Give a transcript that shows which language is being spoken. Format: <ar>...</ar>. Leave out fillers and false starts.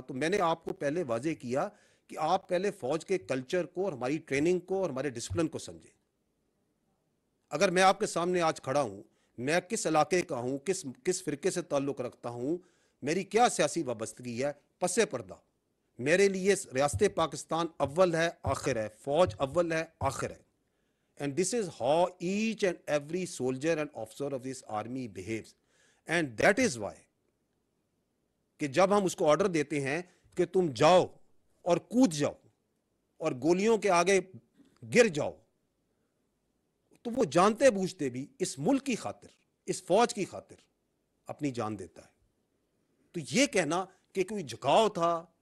<ur>تو میں نے آپ کو پہلے واضح کیا کہ آپ پہلے فوج کے کلچر کو اور ہماری ٹریننگ کو اور ہمارے ڈسپلن کو سمجھیں. اگر میں آپ کے سامنے آج کھڑا ہوں، میں کس علاقے کا ہوں، کس فرقے سے تعلق رکھتا ہوں، میری کیا سیاسی وابستگی ہے، پس پردہ میرے لیے ریاست پاکستان اول ہے آخر ہے، فوج اول ہے آخر ہے.</ur> <en>And this is how each and every soldier and officer of this army behaves. And that is why</en> <ur>کہ جب ہم اس کو آرڈر دیتے ہیں کہ تم جاؤ اور کود جاؤ اور گولیوں کے آگے گر جاؤ، تو وہ جانتے بوجھتے بھی اس ملک کی خاطر، اس فوج کی خاطر اپنی جان دیتا ہے. تو یہ کہنا کہ کوئی جھکاؤ تھا،</ur>